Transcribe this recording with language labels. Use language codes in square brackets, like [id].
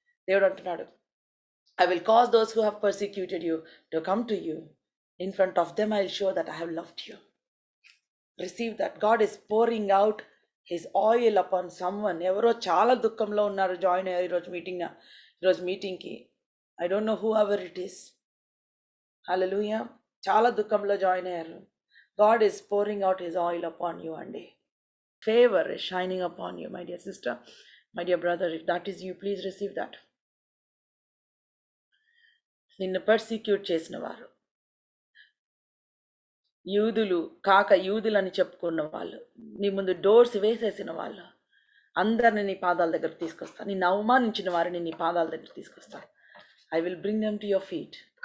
[te] దేవుడు అంటున్నాడు, [en] I will cause those who have persecuted you to come to you. In front of them I will show that I have loved you. Receive that. God is pouring out his oil upon someone. [te] ఎవరో చాలా దుఃఖంలో ఉన్నారు, join అయ్యారు ఈరోజు మీటింగ్కి. [en] I don't know whoever it is. Hallelujah. [te] చాలా దుఃఖంలో join అయ్యారు. [en] God is pouring out his oil upon you అండి. Favor is shining upon you, my dear sister, my dear brother. If that is you, please receive that. [te] నిన్ను persecute చేసిన వారు, యూదులు కాక యూదులని చెప్పుకున్న వాళ్ళు, నీ ముందు డోర్స్ వేసేసిన వాళ్ళు అందరిని నీ పాదాల దగ్గర తీసుకొస్తాను. నిన్ను అవమానించిన వారిని నీ పాదాల దగ్గర తీసుకొస్తాను. [en] I will bring them to your feet.